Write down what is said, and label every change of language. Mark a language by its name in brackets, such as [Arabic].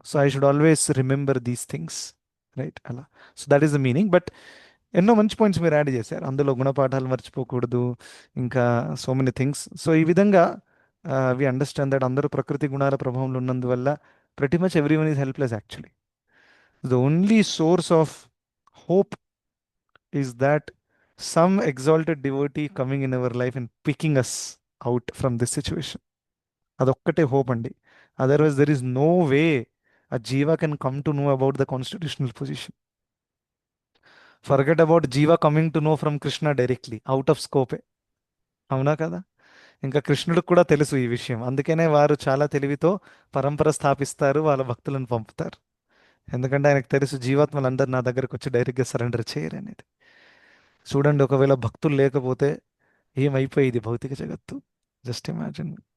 [English] So I should always remember these things. Right? అలా. So that is the meaning. [Telugu] But ఎన్నో మంచి points మీరు add చేశారు. అందులో గుణపాఠాలు మర్చిపోకూడదు, ఇంకా [English] So many things. So [Telugu] ఈ విధంగా [English] we understand that [Telugu] అందరూ ప్రకృతి గుణాల ప్రభావంలో ఉన్నందువల్ల ప్రతి [English] Much every one is helpless actually. The only source of hope is that some exalted devotee coming in our life and picking us out from this situation. [Telugu] అదొక్కటే hope అండి. [English] Otherwise there is no way a jiva can come to know about the constitutional position. Forget about jiva coming to know from Krishna directly, out of scope. [Telugu] అవునా కదా? ఇంకా కృష్ణుడికి కూడా తెలుసు ఈ విషయం. అందుకనే వారు చాలా తెలివితో పరంపర స్థాపిస్తారు, వాళ్ళ భక్తులను పంపుతారు. ఎందుకంటే ఆయనకు తెలుసు జీవాత్మలందరూ నా దగ్గరకు వచ్చి డైరెక్ట్గా సరెండర్ చేయరు అనేది. చూడండి, ఒకవేళ భక్తులు లేకపోతే ఏమైపోయేది భౌతిక జగత్తు? [English] Just imagine.